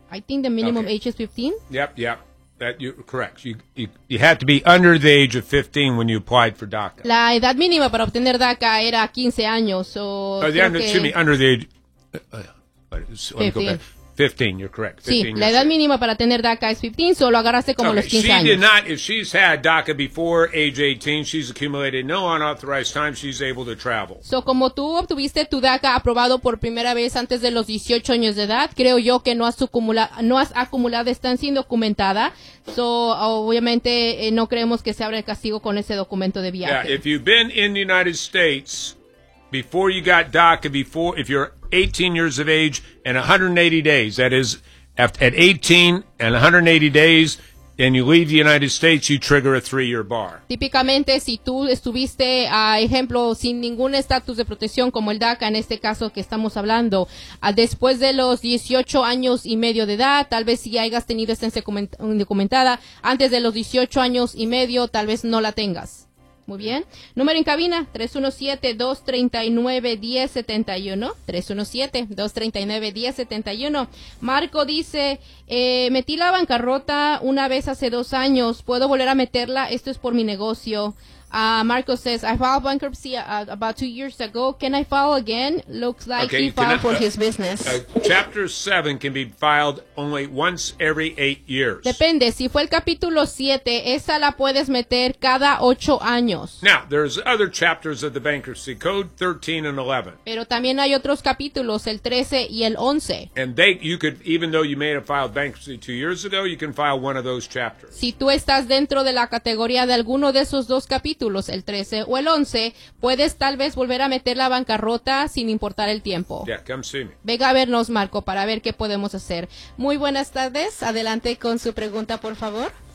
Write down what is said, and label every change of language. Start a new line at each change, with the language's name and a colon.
English: I think the minimum age is 15. Yep. That you correct. You had to be under the age of 15 when you applied for DACA.
Spanish: La edad mínima para obtener DACA era 15 años.
English: So under the age. Let me go back. 15, you're correct.
Spanish: 15, sí, la edad mínima para tener DACA es 15, solo agarraste como los 15 años.
English: She did not, if she's had DACA before age 18, she's accumulated no unauthorized time, she's able to travel.
Spanish: So, como tú obtuviste tu DACA aprobado por primera vez antes de los 18 años de edad, creo yo que no has acumulado estancia indocumentada. So, obviamente, no creemos que se abra el castigo con ese documento de viaje.
English: Yeah, if you've been in the United States before you got DACA, before, if you're 18 years of age and 180 days, that is, at 18 and 180 days, and you leave the United States, you trigger a 3-year bar.
Spanish: Típicamente, si tú estuviste, ejemplo, sin ningún estatus de protección, como el DACA, en este caso que estamos hablando, después de los 18 años y medio de edad, tal vez si hayas tenido estancia indocumentada, antes de los 18 años y medio, tal vez no la tengas. Muy bien. Número en cabina, 317-239-1071. 317-239-1071. Marco dice, metí la bancarrota una vez hace 2 años. ¿Puedo volver a meterla? Esto es por mi negocio.
English: Marco says, I filed bankruptcy about 2 years ago. Can I file again? Looks like okay, he filed for his business. Chapter 7 can be filed only once every 8 years.
Spanish: Depende. Si fue el capítulo 7, esa la puedes meter cada 8 años.
English: Now, there's other chapters of the bankruptcy code, 13 and 11.
Spanish: Pero también hay otros capítulos, el 13 y el 11.
English: And you could, even though you may have filed bankruptcy 2 years ago, you can file one of those chapters.
Spanish: Si tú estás dentro de la categoría de alguno de esos dos capítulos, el 13 o el 11, puedes tal vez volver a meter la bancarrota sin importar el tiempo.
English: Yeah, come see me.
Spanish: Venga a vernos, Marco, para ver qué podemos hacer. Muy buenas tardes. Adelante con su pregunta, por favor.